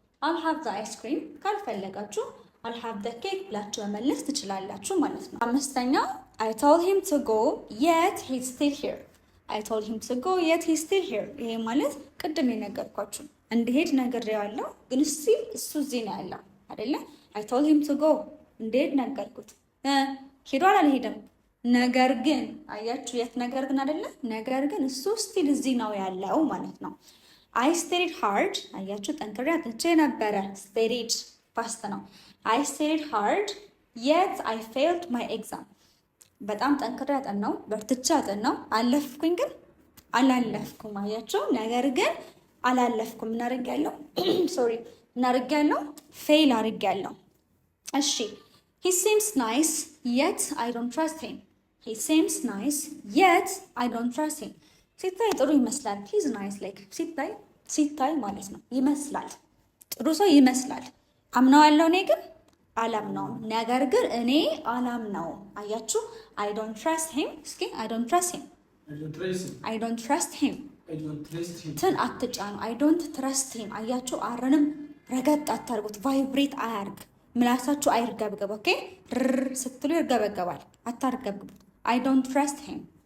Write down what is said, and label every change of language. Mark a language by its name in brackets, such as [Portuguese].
[English] I'll have the ice cream [Amharic] ካልፈለጋችሁ [English] I'll have the cake [Amharic] ብላችሁ መመለስ ትችላላችሁ ማለት ነው። አምስተኛው [English] I told him to go yet he's still here. I told him to go yet he's still here. [Amharic] ይሄ ማለት ቅድም የነገርኳችሁ እንድሄድ ነግሬዋለሁ ግን still እሱ እዚህ ነው ያለው አይደለ? [English] I told him to go [Amharic] እንድሄድ ነገርኩት። ሄዷል አልሄደም። ነገር ግን አያችሁ የት ነገር ግን አይደለ? ነገር ግን እሱ still እዚህ ነው ያለው ማለት ነው። [English] I studied hard [Amharic] አያችሁ ጠንክሬ አጥንቼ ነበረ። studied ፓስት ነው። [English] I studied hard yet I failed my exam. [Amharic] በጣም ጠንክሬ አጠናው በርትቼ አጠናው አለፍኩኝ ግን አላለፍኩም። አያችሁ ነገር ግን አላለፍኩም። ምን አድርጌያለሁ? ሶሪ ምን አድርጌያለሁ? ፌል አድርጌያለሁ። እሺ [English] he seems nice yet I don't trust him. he seems nice yet I don't trust him. [Amharic] ሲታይ ጥሩ ይመስላል። [English] he's nice like [Amharic] ሲታይ ማለት ነው ይመስላል ጥሩ ሰው ይመስላል። አምነዋለሁ እኔ ግን አላምነውም። ነገር ግን እኔ አላምነውም። አያችሁ [English] I don't trust him። [Amharic] እስኪ I don't trust him I don't trust him ትን አትጫኑ። I don't trust him አያችሁ አረንም ረገጥ አታርጉት። ቫይብሬት አያርግ ምላሳችሁ አይርገብገብ። ኦኬ ስትሉ ይርገበገባል። አታርገብግቡት። I don't trust him.